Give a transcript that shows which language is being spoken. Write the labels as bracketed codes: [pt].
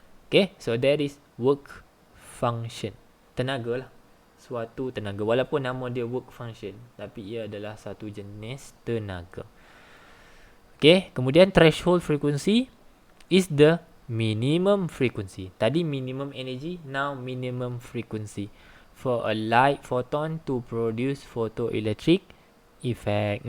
[en] Okay, so that is work function. [ms] Tenaga lah, suatu tenaga. Walaupun nama dia work function, tapi ia adalah satu jenis tenaga. [en] Okay, [ms] kemudian [en] threshold frequency is the minimum frequency. [ms] Tadi [en] minimum energy, now minimum frequency. For a light photon to produce photoelectric effect.